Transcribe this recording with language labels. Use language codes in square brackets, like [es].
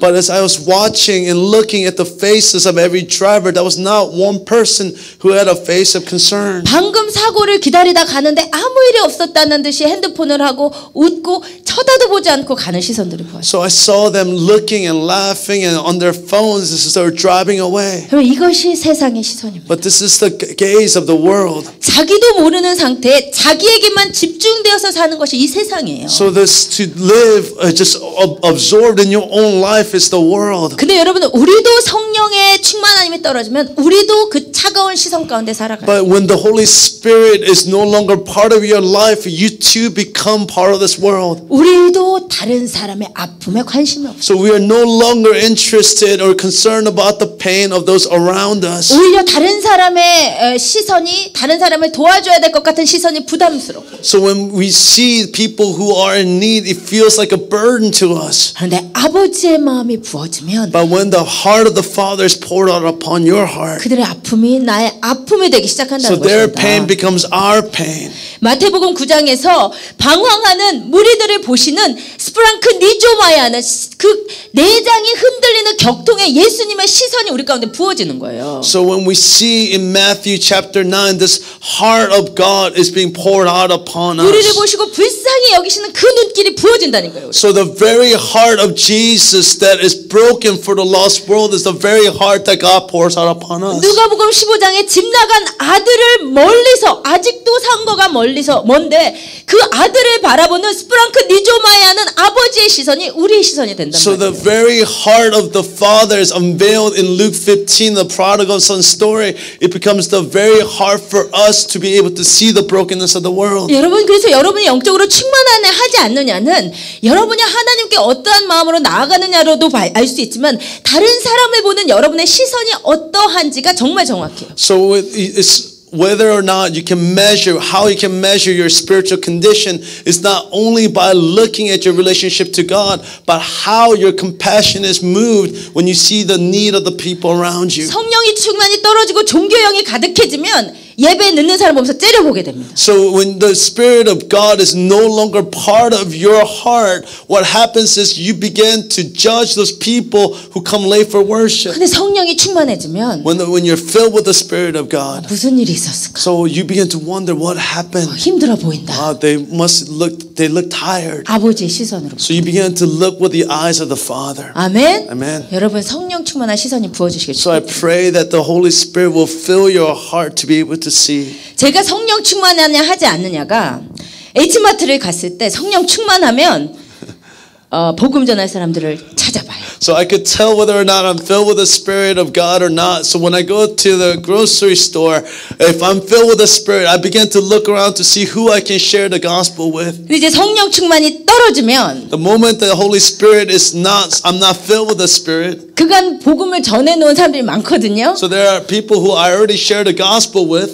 [en] But as I was watching and looking at the faces of every driver, there was not one person who had a face of concern. [ko] 방금 사고를 기다리다 가는데 아무 일이 없었다는 듯이 핸드폰을 하고 웃고 쳐다도 보지 않고 가는 시선들을 보았어요. [en] So I saw them looking and laughing and on their phones as they were driving away. [ko] 그럼 이것이 세상의 시선입니다. [en] But this is the gaze of the world. [ko] 자기도 모르는 상태에 자기에게만 집중되어서 사는 것이 이 세상이에요. [en] So this to live just absorbed in your own life is the world. [ko] 근데 여러분 우리도 성령의 충만함이 떨어지면 우리도 그 차가운 시선 가운데 살아가요. [en] But when the Holy Spirit is no longer part of your life, you too become part of this world. [ko] 우리도 다른 사람의 아픔에 관심이 없어요. [en] So we are no longer interested or concerned about the pain of those around us. [ko] 오히려 다른 사람의 시선이 다른 사람을 도와줘야 될 것 같은 시선이 부담스럽고. [en] So when we see people who are in need, it feels like a burden to us. [ko] 그런데 아버지의 마음이 부어지면 [en] But when the heart of the Father is poured out upon your heart, [ko] 그들의 아픔이 나의 아픔이 되기 시작한다는 [en] so their [ko] 것입니다. [en] pain becomes our pain. [ko] 마태복음 9장에서 방황하는 무리들을 보시는 스프랑크 니조마야는 그 내장이 흔들리는 격통에 예수님의 시선이 우리 가운데 부어지는 거예요. [en] So when we see in Matthew chapter 9, this heart of God is being poured out upon [ko] 우리를 [en] us. [ko] 보시고 불쌍히 여기시는 그 눈길이 부어진다는 거예요. [en] So the very heart of Jesus that is broken for the lost world is the very heart that God pours out upon us. [ko] 누가복음 15장에 집 나간 아들을 멀리서 아직도 상거가 먼데 그 아들을 바라보는 스프랑크 니조마야는 아버지의 시선이 우리의 시선이 된단 [en] So [ko] 말이에요. [en] the very heart of the Father is unveiled in Luke 15, the prodigal son story, it becomes the very hard for us to be able to see the brokenness of the world. [ko] 여러분 그래서 여러분이 영적으로 충만하냐 하지 않느냐는 여러분이 하나님께 어떠한 마음으로 나아가느냐로도 알 수 있지만 다른 사람을 보는 여러분의 시선이 어떠한지가 정말 정확해요. [en] So it's whether or not you can measure, how you can measure your spiritual condition is not only by looking at your relationship to God, but how your compassion is moved when you see the need of the people around you. [ko] 성령이 충만히 떨어지고 종교형이 가득해지면 예배에 늦는 사람 보면서 째려보게 됩니다. [en] So when the Spirit of God is no longer part of your heart, what happens is you begin to judge those people who come late for worship. [ko] 근데 성령이 충만해지면 [en] When you're filled with the Spirit of God, [ko] 무슨 일이 있었을까? [en] so you begin to wonder what happened. [ko] 힘들어 보인다. [en] They look tired. [ko] 아버지의 시선으로. [en] So you begin to look with the eyes of the Father. [ko] 아멘. [en] Amen. [ko] 여러분 성령 충만한 시선이 부어주시길 [en] So I [ko] 축복합니다. [en] pray that the Holy Spirit will fill your heart to be able to see. [ko] 제가 성령 충만하냐 하지 않느냐가 H마트를 갔을 때 성령 충만하면 복음 전할 사람들을 찾아봐요. [en] So I could tell whether or not I'm filled with the Spirit of God or not. So when I go to the grocery store, if I'm filled with the Spirit, I begin to look around to see who I can share the gospel with. [ko] 근데 이제 성령 충만이 떨어지면 [en] The moment the Holy Spirit I'm not filled with the Spirit. [ko] 그간 복음을 전해놓은 사람들이 많거든요. [en] So there are people who I already share the gospel with.